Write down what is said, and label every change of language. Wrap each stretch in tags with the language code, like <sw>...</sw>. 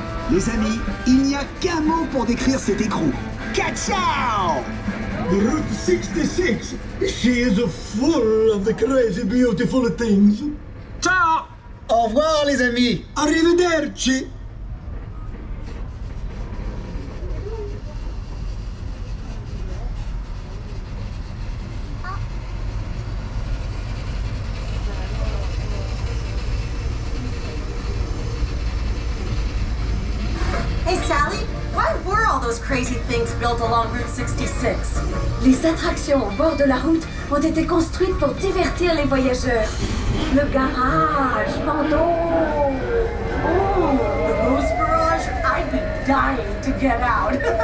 <fr>Les amis, il n'y a qu'un mot pour décrire cet écrou.</fr> <it>Ciao!</it> <en>Route 66, she is full of the crazy beautiful things.</en> <it>Ciao!</it> <fr>Au revoir les amis!</fr> <it>Arrivederci.</it> <en>Hey Sally, why were all those crazy things built along Route 66?</en> <fr>Les attractions au bord de la route ont été construites pour divertir les voyageurs. Le garage, pardon.</fr> <en>Oh, the Rose Garage, I'd be dying to get out.</en>